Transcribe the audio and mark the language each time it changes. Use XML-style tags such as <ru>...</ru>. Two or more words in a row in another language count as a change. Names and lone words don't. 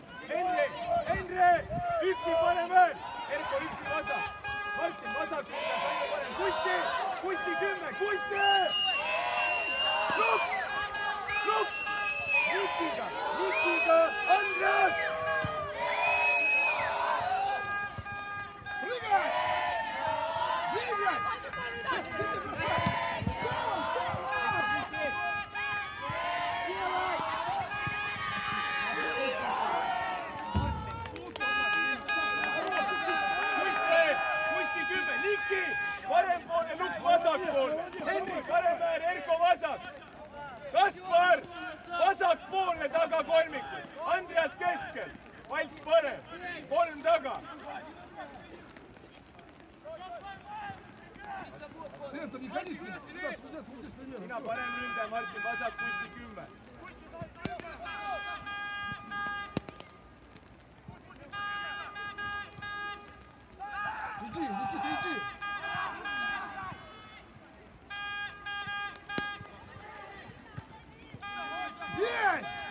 <et>Henri, üksi parem veel. Erko üksi vasak. Martin vasak, Sainu parem. Kusti 10, Kusti! Luks! Nikiga, Andres!</et> <ru>Прыгай! Двигай! Ты бросай!</ru> <et>Kusti 10, Niki! Parempoolne, Luks vasakpoolne. Henri paremäär, Erko vasak. Kaspar! Vasakpoolne taga kolmikus. Andreas keskel. Vals parem. 3 taga.</et> <ru>Центр, не ходи сюда, сюда, смотри примерно.</ru> <et>Sina parem ründaja, Martin vasak, Kusti 10.</et> <ru>Иди, Никита, иди. Бей!</ru>